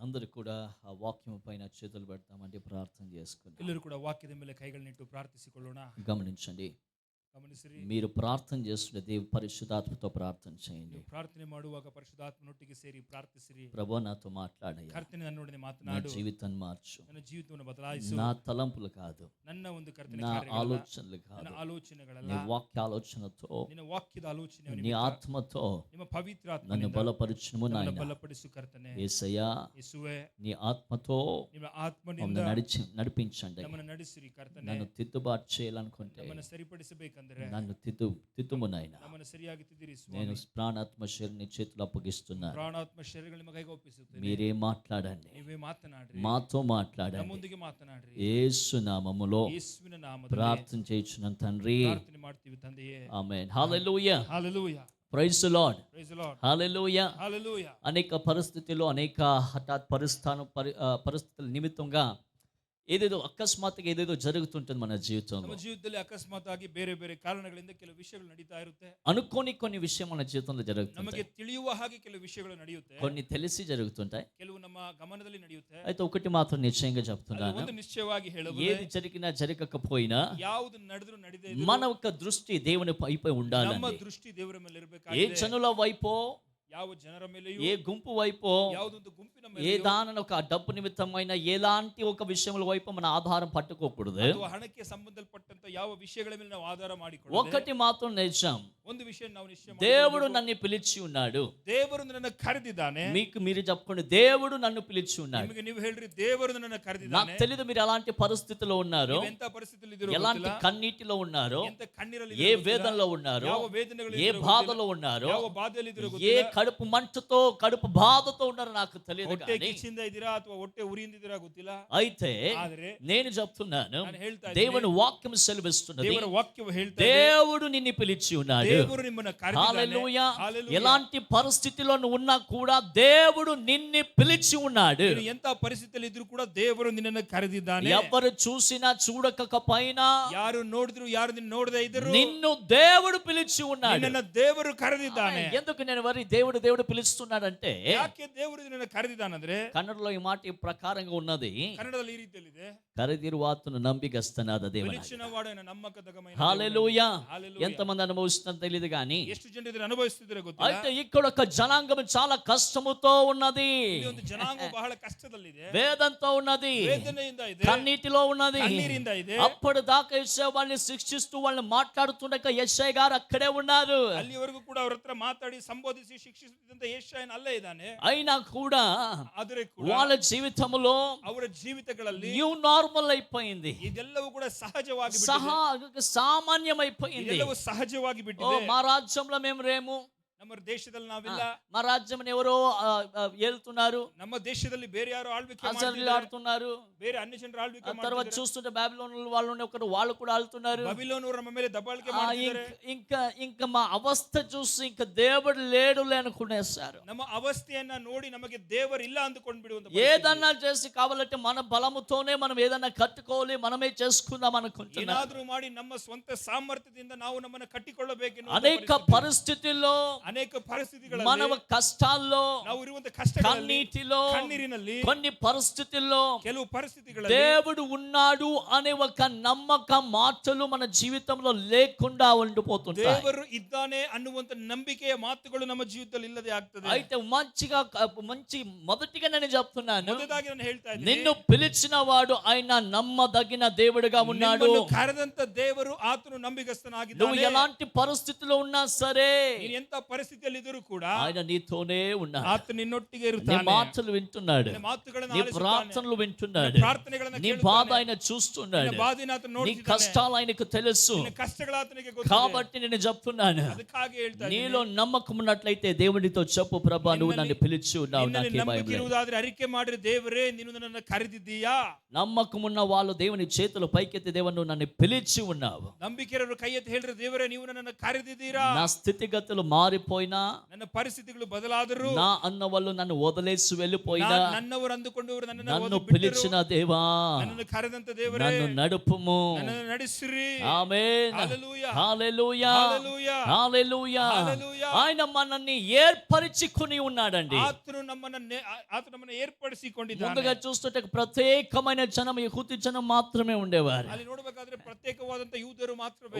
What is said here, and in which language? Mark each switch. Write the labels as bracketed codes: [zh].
[te] అందరూ కూడా ఆ వాక్యం పైన చేతులు పెడతామండి, ప్రార్థన చేసుకుందాం. [kn] ಎಲ್ಲರೂ ಕೂಡ ವಾಕ್ಯದ ಮೇಲೆ ಕೈಗಳನ್ನಿಟ್ಟು ಪ್ರಾರ್ಥಿಸಿಕೊಳ್ಳೋಣ. [te] గమనించండి, [kn] ಗಮನಿಸಿರಿ. [te] మీరు ప్రార్థన చేస్తుంటే దేవుని పరిశుద్ధాత్మతో ప్రార్థన చేయండి. [kn] ಪ್ರಾರ್ಥನೆ ಮಾಡುವಾಗ ಪರಿಶುದ್ಧಾತ್ಮನೊಟ್ಟಿಗೆ ಸೇರಿ ಪ್ರಾರ್ಥಿಸಿರಿ. [te] ప్రభువా నాతో మాట్లాడయ్యా, [kn] ಕರ್ತನೆ ನನ್ನೊಡನೆ [te] నా [kn] ಮಾತನಾಡು, [te] జీవితాన్ని మార్చు, [kn] ನನ್ನ ಜೀವಿತವನ್ನು ಬದಲಾಯಿಸು. [te] నా తలంపులు కాదు, [kn] ನನ್ನ ಒಂದು ಕರ್ತನೆ [te] నా [kn] ಕಾರ್ಯಗಳಲ್ಲ, [te] ఆలోచనలు కాదు, [kn] ನನ್ನ ಆಲೋಚನೆಗಳಲ್ಲ, [te] నీ వాక్య ఆలోచనతో, [kn] ನಿನ್ನ ವಾಕ್ಯದ ಆಲೋಚನೆ [te] నీ [kn] ನಿಮಿತ್ತ, [te] ఆత్మతో [kn] ನಿಮ್ಮ ಪವಿತ್ರ [te] నన్ను [kn] ಆತ್ಮನಿಂದ [te] బలపరచుము [kn] ನನ್ನನ್ನು [te] నాయన. [kn] ಬಲಪಡಿಸು ಕರ್ತನೆ. [te] యేసయ్యా, [kn] ಯೇಸುವೇ, [te] నీ ఆత్మతో [kn] ನಿಮ್ಮ ಆತ್ಮನಿಂದ [te] మమ్మల్ని నడిపించండి. [kn] ನಮ್ಮನ್ನು ನಡೆಸಿರಿ ಕರ್ತನೆ. [te] నన్ను తిద్దుబాటు చేయాలనుకుంటే [kn] ನಮ್ಮನ್ನು ಸರಿಪಡಿಸಬೇಕಂದ್ರೆ [te] నన్ను తిత్తుము నాయన. [kn] ನಮ್ಮನ್ನು ಸರಿಯಾಗಿ ತಿದ್ದಿರಿ [te] నేను [kn] ಸ್ವಾಮಿ. [te] ప్రాణాత్మ శరీరాన్ని చేతులు అప్పగిస్తున్నాను. [kn] ಪ್ರಾಣಾತ್ಮ ಶರೀರಗಳು ನಿಮ್ಮ ಕೈಗೆ ಒಪ್ಪಿಸುತ್ತೇನೆ. [te] మీరే మాట్లాడండి, [kn] ನೀವೇ ಮಾತನಾಡ್ರಿ, [te] మాతో మాట్లాడండి. [kn] ನಮ್ಮೊಂದಿಗೆ ಮಾತನಾಡ್ರಿ. [te] యేసు నామములో [kn] ಯೇಸುವಿನ ನಾಮದಲ್ಲಿ [te] ప్రార్థన చేయుచున్నాను తండ్రి. [kn] ಪ್ರಾರ್ಥನೆ ಮಾಡ್ತೀವಿ ತಂದೆಯೇ. [te] ఆమేన్. హల్లెలూయా. హల్లెలూయా. [en] Praise the Lord. Praise the Lord. [te] హల్లెలూయా. హల్లెలూయా. అనేక పరిస్థితుల్లో అనేక హఠాత్ పరిస్థితుల నిమిత్తంగా ఏదేదో అకస్మాత్తుగా ఏదేదో జరుగుతుంటుంది మన జీవితంలో. [kn] ನಮ್ಮ ಜೀವಿತದಲ್ಲಿ ಅಕಸ್ಮಾತ್ ಆಗಿ ಬೇರೆ ಬೇರೆ ಕಾರಣಗಳಿಂದ ಕೆಲವು ವಿಷಯಗಳು ನಡೀತಾ ಇರುತ್ತೆ. [te] అనుకోని కొన్ని విషయం మన జీవితంలో [kn] ನಮಗೆ [te] జరుగుతుంటాయి, [kn] ತಿಳಿಯುವ ಹಾಗೆ ಕೆಲವು ವಿಷಯಗಳು ನಡೆಯುತ್ತೆ, [te] కొన్ని తెలిసి జరుగుతుంటాయి. [kn] ಕೆಲವು ನಮ್ಮ ಗಮನದಲ್ಲಿ ನಡೆಯುತ್ತೆ. [te] అయితే ఒకటి మాత్రం నిశ్చయంగా [kn] ಅಲ್ಲಿ [te] చెప్తున్నాను, [kn] ಒಂದು ನಿಶ್ಚಯವಾಗಿ ಹೇಳುವುದು, [te] ఏది జరిగినా జరగకపోయినా [kn] ಯಾವುದು ನಡೆದ್ರು ನಡೆದೇ [te] మన యొక్క దృష్టి దేవుని వైపై ఉండాలి. [kn] ನಮ್ಮ ದೃಷ್ಟಿ ದೇವರ ಮೇಲೆ [te] ఏ [kn] ಇರಬೇಕಾಗಿದೆ. [te] జనుల వైపో [kn] ಯಾವ ಜನರ ಮೇಲೆಯೂ [te] ఏ గుంపు వైపు [kn] ಯಾವುದೊಂದು ಗುಂಪಿನ [te] ఏ [kn] ಮೇಲೆಯೂ [te] దానిని ఒక డబ్బు నిమిత్తమైన ఎలాంటి ఒక విషయముల వైపు మన ఆధారం పట్టుకోకూడదు. [kn] ಅಥವಾ ಹಣಕ್ಕೆ ಸಂಬಂಧಪಟ್ಟಂತ ಯಾವ ವಿಷಯಗಳ ಮೇಲೆ ನಾವು ಆಧಾರ ಮಾಡಿಕೊಳ್ಳದೆ [te] ఒకటి మాత్రం నిజం, [kn] ಒಂದು ವಿಷಯ ನಾವು ನಿಶ್ಚಯ [te] దేవుడు [kn] ಮಾಡಿಕೊಳ್ಳಬೇಕು. [te] నన్ను పిలిచి ఉన్నాడు. [kn] ದೇವರು ನನ್ನನ್ನು ಕರೆದಿದ್ದಾನೆ. [te] మీకు మీరు చెప్పుకోండి, దేవుడు నన్ను పిలిచి ఉన్నాడు. [kn] ನಿಮಗೆ ನೀವು ಹೇಳ್ರಿ ದೇವರು ನನ್ನನ್ನು [te] నాకు [kn] ಕರೆದಿದ್ದಾನೆ. [te] తెలియదు మీరు ఎలాంటి పరిస్థితిలో ఉన్నారు, [kn] ನೀವು ಎಂತ ಪರಿಸ್ಥಿತಿಯಲ್ಲಿ ಇದ್ದೀರೋ [te] ఎలాంటి [kn] ಗೊತ್ತಿಲ್ಲ. [te] కన్నీటిలో ఉన్నారు, [kn] ಎಂತ ಕಣ್ಣೀರಲ್ಲಿ [te] ఏ [kn] ಇದ್ದೀರೋ ಗೊತ್ತಿಲ್ಲ. [te] వేదనలో ఉన్నారు, [kn] ಯಾವ ವೇದನೆಗಳಲ್ಲಿ [te] ఏ [kn] ಇದ್ದೀರೋ [te] బాధలో [kn] ಗೊತ್ತಿಲ್ಲ. [te] ఉన్నారు, [kn] ಯಾವ ಬಾಧೆಯಲ್ಲಿ ಇದ್ದೀರೋ [te] ఏ [kn] ಗೊತ್ತಿಲ್ಲ. [te] కడుపు మంటతో కడుపు బాధతో ఉన్నారో నాకు తెలియదు. [kn] ಹೊಟ್ಟೆ [te] కానీ [kn] ಕಿಚ್ಚಿಂದ ಇದ್ದೀರಾ ಅಥವಾ ಹೊಟ್ಟೆ ಉರಿಯಿಂದಿದ್ದೀರಾ ಗೊತ್ತಿಲ್ಲ. [te] అయితే [kn] ಆದರೆ [te] నేను చెప్తున్నాను, [kn] ನಾನು ಹೇಳ್ತಾ [te] దేవుని [kn] ಇದ್ದೀನಿ, [te] వాక్యం సెలవిస్తున్నది, [kn] ದೇವರ ವಾಕ್ಯವು ಹೇಳ್ತಾ ಇದೆ, [te] దేవుడు నిన్ను పిలిచి ఉన్నాడు. [kn] ದೇವರು ನಿಮ್ಮನ್ನು ಕರೆದಿದ್ದಾನೆ. [te] హల్లెలూయా. హల్లెలూయా. ఎలాంటి పరిస్థితిలో నువ్వు ఉన్నా కూడా దేవుడు నిన్ను పిలిచి ఉన్నాడు. [kn] ನೀನು ಎಂತ ಪರಿಸ್ಥಿತಿಯಲ್ಲಿ ಇದ್ರೂ ಕೂಡ ದೇವರು ನಿನ್ನನ್ನು ಕರೆದಿದ್ದಾನೆ. [te] ఎవరు చూసినా చూడకపోయినా [kn] ಯಾರು ನೋಡಿದ್ರು ಯಾರು ನಿನ್ನ ನೋಡದೇ ಇದ್ದರು [te] నిన్ను దేవుడు పిలిచి ఉన్నాడు. [kn] ನಿನ್ನನ್ನು ದೇವರು ಕರೆದಿದ್ದಾನೆ. [te] ఎందుకు నేను వరి దేవుడు పిలుస్తున్నాడంటే, [kn] ಯಾಕೆ ದೇವರು ನಿನ್ನನ್ನು ಕರೆದಿದ್ದಾನಂದ್ರೆ [te] కన్నడలో ఈ మాట ఈ ప్రకారంగా ఉన్నది, [kn] ಕನ್ನಡದಲ್ಲಿ ಈ ರೀತಿಯಲ್ಲಿದೆ, కరదిరువాతును నంబిగస్తనాద దేవుడు. [te] పిలిచిన వాడైన నమ్మకదగమైన హల్లెలూయా. హల్లెలూయా. ఎంతమంది అనుభవిస్తుందో తెలియదు కానీ [kn] ಎಷ್ಟು ಜನ ಇದನ್ನು ಅನುಭವಿಸುತ್ತಿದ್ದಾರೆ ಗೊತ್ತಿಲ್ಲ. [te] అయితే ఇక్కడ ఒక జనాంగం చాలా కష్టముతో ఉన్నది, [kn] ಇಲ್ಲಿ ಒಂದು ಜನಾಂಗ ಬಹಳ ಕಷ್ಟದಲ್ಲಿದೆ, [te] వేదంతో ఉన్నది, [kn] ವೇದನೆಯಿಂದ ಇದೆ, [te] కన్నీటిలో ఉన్నది. [kn] కన్నీರಿಂದ ಇದೆ. [te] అప్పుడు దాకా యెషయా వాళ్ళని శిక్షిస్తూ వాళ్ళని మాట్లాడుతుండగా యెషయా గారు అక్కడే ఉన్నారు. [kn] ಅಲ್ಲಿವರೆಗೂ ಕೂಡ ಅವ್ರ ಹತ್ರ ಮಾತಾಡಿ ಸಂಬೋಧಿಸಿ ಶಿಕ್ಷಿಸುತ್ತಿದ್ದಂತ ಯೆಶಾಯನ ಅಲ್ಲೇ ಇದ್ದಾನೆ. [te] అయినా కూడా [kn] ಆದರೆ ಕೂಡ [te] వాళ్ళ జీవితంలో [kn] ಅವರ ಜೀವಿತಗಳಲ್ಲಿ [te] న్యూ నార్మల్ అయిపోయింది, [kn] ಇದೆಲ್ಲವೂ ಕೂಡ ಸಹಜವಾಗಿ ಬಿಟ್ಟಿದೆ. [te] సామాన్యమైపోయింది. [kn] ಇದೆಲ್ಲವೂ ಸಹಜವಾಗಿ [te] ఓ [kn] ಬಿಟ್ಟಿದೆ. [te] మా రాజ్యంలో మేము రేము, [kn] ನಮ್ಮ ದೇಶದಲ್ಲಿ ನಾವಿಲ್ಲ, [te] మా రాజ్యం ఎవరో ఏలుతున్నారు, [kn] ನಮ್ಮ ದೇಶದಲ್ಲಿ ಬೇರೆ ಯಾರು ಆಳ್ವಿಕೆ [te] అసలు [kn] ಮಾಡ್ತಿದ್ದಾರೆ, [te] ఆడుతున్నారు. [kn] ಬೇರೆ ಅನ್ಯ ಜನರು ಆಳ್ವಿಕೆ [te] తర్వాత [kn] ಮಾಡ್ತಿದ್ದಾರೆ. [te] చూస్తుంటే బాబిలోన్ వాళ్ళు ఒకరు వాళ్ళు కూడా ఆడుతున్నారు. [kn] బబిలోనురు ನಮ್ಮ ಮೇಲೆ దబాళిಕೆ ಮಾಡ್ತಿದ್ದಾರೆ. [te] ఇంకా మా అవస్థ చూసి ఇంకా దేవుడు లేడులే అనుకునేస్తారు. [kn] ನಮ್ಮ ಅವಸ್ಥೆಯನ್ನ ನೋಡಿ ನಮಗೆ ದೇವರಿಲ್ಲ ಅಂದುಕೊಂಡು ಬಿಡುವಂತ [te] ఏదన్నా చేసి కావాలంటే మన బలముతోనే మనం ఏదన్నా కట్టుకోవాలి, మనమే చేసుకుందాం అనుకుంటున్నాం. [kn] ಏನಾದರೂ ಮಾಡಿ ನಮ್ಮ ಸ್ವಂತ ಸಾಮರ್ಥ್ಯದಿಂದ ನಾವು ನಮ್ಮನ್ನು ಕಟ್ಟಿಕೊಳ್ಳಬೇಕೆನ್ನುವ [te] అనేక పరిస్థితుల్లో, [kn] ಅನೇಕ ಪರಿಸ್ಥಿತಿಗಳಲ್ಲಿ, [te] మన కష్టాల్లో, [kn] ನಾವು ಇರುವಂತ ಕಷ್ಟಗಳಲ್ಲಿ, [te] కన్నీటిలో, [kn] కన్నీರಿನಲ್ಲಿ, [te] కొన్ని పరిస్థితుల్లో [kn] ಕೆಲವು ಪರಿಸ್ಥಿತಿಗಳಲ್ಲಿ [te] దేవుడు ఉన్నాడు అనే ఒక నమ్మక మాటలు మన జీవితంలో లేకుండా ఉండిపోతుంటాయి. [kn] ದೇವರು ಇದ್ದಾನೆ ಅನ್ನುವಂತ ನಂಬಿಕೆಯ ಮಾತುಗಳು ನಮ್ಮ ಜೀವಿತದಲ್ಲಿ ಇಲ್ಲದೆ ಆಗ್ತದೆ. [te] అయితే మంచి మొదటిగా నేను చెప్తున్నాను, [kn] ಮೊದಲಾಗಿ ನಾನು ಹೇಳ್ತಾ ಇದ್ದೀನಿ, [te] నిన్ను పిలిచిన వాడు ఆయన నమ్మదగిన దేవుడుగా ఉన్నాడు. [kn] ನಿಮ್ಮನ್ನು ಕರೆದಂತ ದೇವರು ಆತನು [te] నువ్వు [kn] ನಂಬಿಗಸ್ತನಾಗಿದ್ದಾನೆ. [te] ఎలాంటి పరిస్థితిలో ఉన్నా సరే [kn] ನೀನು ಎಂತ ಪರಿಸ್ಥಿತಿಯಲ್ಲಿ ಇದ್ದರೂ ಕೂಡ [te] ఆయన నీతోనే ఉన్నాడు. [kn] ಆತ ನಿನ್ನೊಟ್ಟಿಗೆ [te] నీ [kn] ಇರುತ್ತಾನೆ. [te] మాటలు వింటున్నాడు, [kn] ನಿನ್ನ ಮಾತುಗಳನ್ನು [te] నీ [kn] ಆಲಿಸುತ್ತಾನೆ. [te] ప్రార్థనలు వింటున్నాడు, [kn] ನಿನ್ನ ಪ್ರಾರ್ಥನೆಗಳನ್ನು [te] నీ [kn] ಕೇಳುತ್ತಾನೆ. [te] బాధ ఆయన చూస్తున్నాడు, [kn] ನಿನ್ನ ಬಾಧೆಯನ್ನು ಆತನು [te] నీ [kn] ನೋಡುತ್ತಿದ್ದಾನೆ. [te] కష్టాలు ఆయనకు తెలుసు. [kn] ನಿನ್ನ ಕಷ್ಟಗಳು ಆತನಿಗೆ ಗೊತ್ತಿದೆ. [te] కాబట్టి నేను చెప్తున్నాను, [kn] ಅದಕ್ಕಾಗಿ ಹೇಳ್ತಾ [te] నీలో [kn] ಇದ್ದೀನಿ, [te] నమ్మకం ఉన్నట్లయితే దేవునితో చెప్పు, ప్రభా నువ్వు నన్ను పిలిచి ఉన్నావు, [kn] ನಿನ್ನಲ್ಲಿ [te] నాకే భయం [kn] ನಂಬಿಕೆ [te] లేదు. [kn] ಇರುವುದಾದ್ರೆ ಅರಿಕೆ ಮಾಡಿರಿ, ದೇವರೇ ನೀನು ನನ್ನನ್ನು ಕರೆದಿದ್ದೀಯಾ. [te] నమ్మకం ఉన్న వాళ్ళు దేవుని చేతులు పైకెత్తి, దేవుని నువ్వు నన్ను పిలిచి ఉన్నావు. [kn] ನಂಬಿಕೆಯವರು ಕೈ ಎತ್ತಿ ಹೇಳ್ರಿ, ದೇವರೇ ನೀವು ನನ್ನನ್ನು ಕರೆದಿದ್ದೀರಾ. [te] నా స్థితిగతులు మారిపోయినా, [kn] ನನ್ನ ಪರಿಸ್ಥಿತಿಗಳು ಬದಲಾದರೂ, [te] నా అన్న వాళ్ళు నన్ను వదిలేసి వెళ్ళిపోయినా, [kn] ನನ್ನವರು ಅಂದುಕೊಂಡವರು [te] నన్ను [kn] ನನ್ನನ್ನು [te] పిలిచిన దేవా [kn] ನನ್ನನ್ನು ಕರೆದಂತ ದೇವರೇ [te] నన్ను నడుపుము. [kn] ನನ್ನನ್ನು ನಡೆಸಿರಿ. [te] ఆమేన్. హల్లెలూయా. హల్లెలూయా. హల్లెలూయా. హల్లెలూయా. హల్లెలూయా. ఆయన మనల్ని ఏర్పరచుకొని ఉన్నాడండి. [kn] ಆತನು ನಮ್ಮನ್ನು ಏರ್ಪಡಿಸಿಕೊಂಡಿದ್ದಾನೆ. [te] ముందుగా చూస్తుంటే ప్రత్యేకమైన జనం, యెహూది జనం మాత్రమే ఉండేవారు. [kn] ಅಲ್ಲಿ ನೋಡಬೇಕಾದ್ರೆ ಪ್ರತ್ಯೇಕವಾದಂತ ಯೂದರು ಮಾತ್ರವೇ